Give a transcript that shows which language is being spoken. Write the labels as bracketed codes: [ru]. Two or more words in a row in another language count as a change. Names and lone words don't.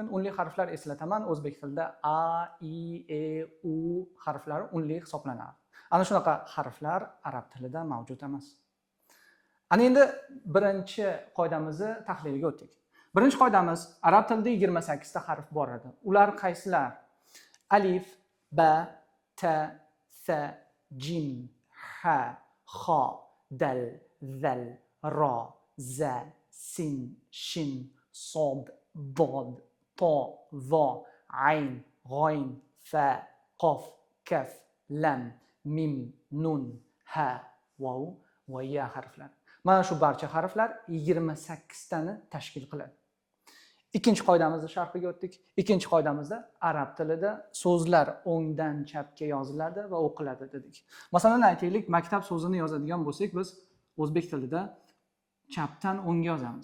[uz] Unli harflar eslataman. O'zbek tilida a, i, e, u harflari unli hisoblanadi. Ana shunaqa harflar arab tilida mavjud emas. Ana endi birinchi qoidamizni tahliliga o'tdik. Birinchi qoidamiz, arab tilida 28 ta harf bor edi. Ular qaysilar? Alif, ba, ta, sa, jim, ha, xa, dal, zal, ra, za, sin, shin, sod, dod, to, vo, ayn, g'oyn, fa, qof, kaf, lam, mim, nun, ha, vav va ya harflar. Mana shu barcha harflar 28 tani tashkil qiladi. Ikkinchi qoidamizni sharhiga o'tdik. Ikkinchi qoidamizda arab tilida so'zlar o'ngdan chapga yoziladi va o'qiladi dedik. Masalan, aytaylik, maktab so'zini yozadigan bo'lsak, biz o'zbek tilida chapdan o'ngga yozamiz.